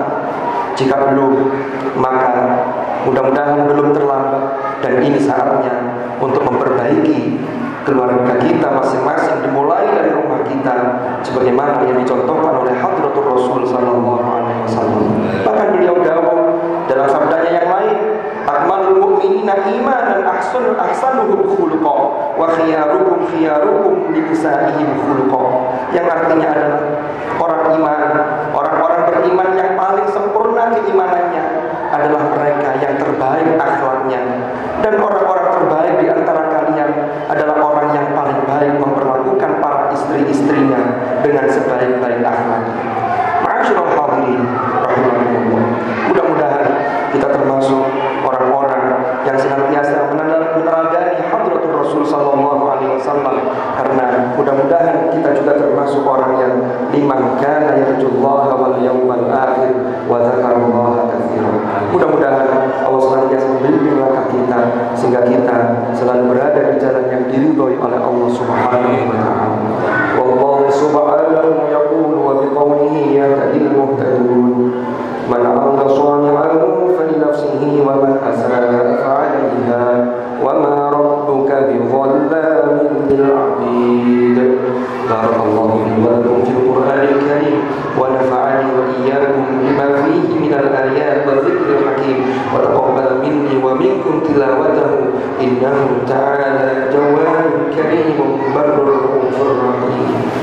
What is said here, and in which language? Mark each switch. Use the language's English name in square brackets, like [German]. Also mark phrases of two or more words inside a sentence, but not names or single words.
[Indonesian] Jika belum, maka mudah-mudahan belum terlambat, dan ini saatnya untuk memperbaiki keluarga kita masing-masing, dimulai dari rumah kita, sebagaimana yang dicontohkan oleh Hadratur Rasul [Arabic] صلى الله عليه وسلم. [Indonesian] Bahkan beliau dawuh dalam sabdanya yang lain, [Arabic] أكمل المؤمنين إيمانا أحسنهم خلقا وخياركم لنسائهم خلقا. [Indonesian] Yang artinya adalah orang iman, orang-orang beriman yang paling sempurna keimanannya adalah mereka yang terbaik akhlaknya, dan orang-orang terbaik di antara kalian adalah orang yang paling baik memperlakukan para istri-istrinya dengan sebaik-baik akhlaknya. [Arabic] معاشر الحاضرين رحمكم الله. [Indonesian] Mudah-mudahan kita termasuk orang-orang yang senantiasa meneladani Hadratur Rasul [Arabic] صلى الله عليه وسلم, [Indonesian] karena mudah-mudahan kita juga termasuk orang yang [Arabic] لمن كان يرجو الله واليوم الآخر وذكر الله كثيرا. [Indonesian] Mudah-mudahan Allah senantiasa membimbing langkah kita sehingga kita selalu berada di jalan yang diridhoi oleh [Arabic] الله سبحانه وتعالى. والله سبحانه يقول وبقوله يهتدي المهتدون. من عمل صالحا فلنفسه ومن أساء فعليها وما ربك بظلام للعبيد. بارك الله لي ولكم في القرآن الكريم ونفعني وإياكم بما فيه من الآيات والذكر الحكيم وتقبل مني ومنكم تلاوته إنه تعالى جواد كريم بر غفور رحيم.